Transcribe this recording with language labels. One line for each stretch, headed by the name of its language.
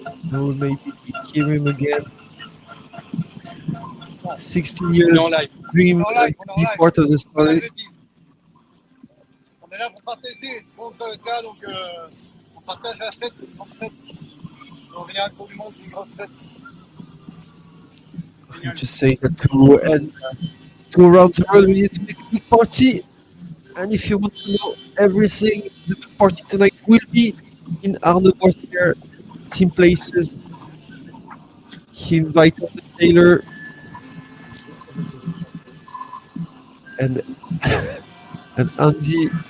English: Now maybe hear him again. 16 years dream to be part of the story.
French: On est là pour partager. Bon, donc on partage la fête, c'est une grande fête. On revient à Tour du Monde, c'est une grosse fête.
English: To say that to around the world we need to make a big party, and if you want to know everything, the big party tonight will be in Arnaud Boissières team places. He invited the tailor and Andy.